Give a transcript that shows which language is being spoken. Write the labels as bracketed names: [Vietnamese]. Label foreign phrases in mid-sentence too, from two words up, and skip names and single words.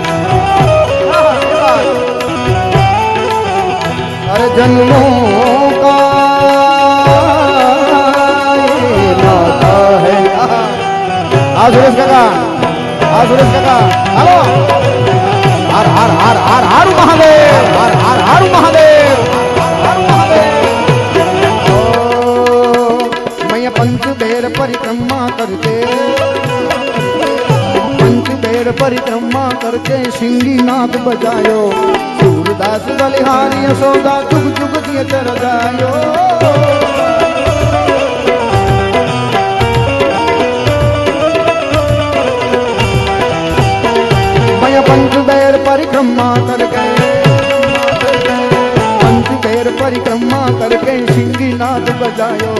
[Hindi] अरे जन्मों का सुरेश काका, सुरेश काका, हेलो। हर हर हर हर हर महादेव, हर हर हर महादेव, हर महादेव। [Braj] मैं पंच बेर परिक्रमा करके, पंच बेर परिक्रमा करके सिंगी नाथ बजायो। सूरदास बलिहारी यशोदा जुग जुग दिए चर जायो। पंच बेर परिक्रमा करके, पंच बेर परिक्रमा करके सिंगी नाथ बजायो।